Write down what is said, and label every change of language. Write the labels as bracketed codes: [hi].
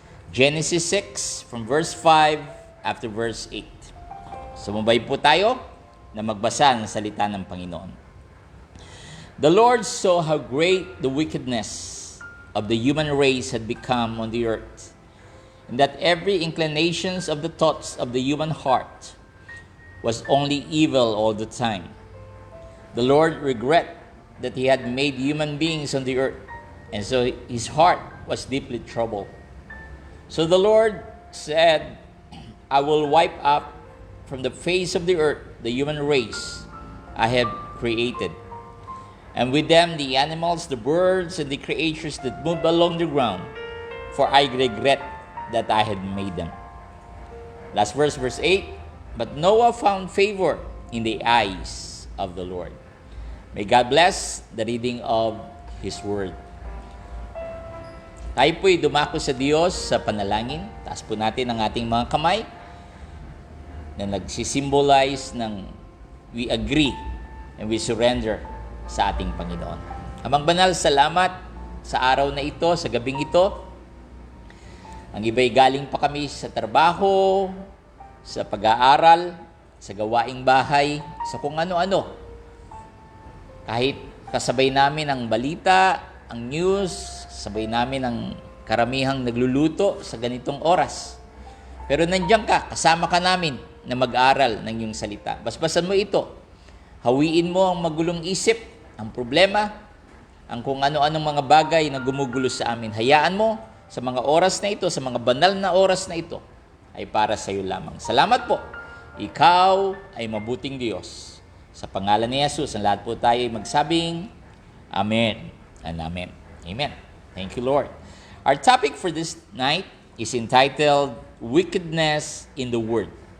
[en] Genesis 6 from verse 5 after verse 8. [tl] Sumabay po tayo na magbasa ng salita ng Panginoon. [en] The Lord saw how great the wickedness of the human race had become on the earth, and that every inclinations of the thoughts of the human heart was only evil all the time. The Lord regretted that he had made human beings on the earth, and so his heart was deeply troubled. So the Lord said, I will wipe up from the face of the earth the human race I have created, and with them the animals, the birds, and the creatures that move along the ground, for I regret that I had made them. Last verse, verse 8. But Noah found favor in the eyes of the Lord. May God bless the reading of His Word. [tl] Tayo po'y dumako sa Diyos sa panalangin. Taas po natin ang ating mga kamay na nagsisimbolize ng [en] we agree and we surrender [tl] sa ating Panginoon. Amang banal, salamat sa araw na ito, sa gabing ito. Ang iba'y galing pa kami sa trabaho, sa pag-aaral, sa gawaing bahay, sa kung ano-ano. Kahit kasabay namin ang balita, ang news, sabay namin ang karamihang nagluluto sa ganitong oras. Pero nandiyan ka, kasama ka namin na mag-aral ng iyong salita. Basbasan mo ito. Hawiin mo ang magulong isip, ang problema, ang kung ano-anong mga bagay na gumugulo sa amin. Hayaan mo sa mga oras na ito, sa mga banal na oras na ito, ay para sa iyo lamang. Salamat po. Ikaw ay mabuting Diyos. Sa pangalan ni Jesus, ang lahat po tayo ay magsabing, Amen and Amen. [en] Amen. Thank you, Lord. Our topic for this night is entitled, Wickedness in the World.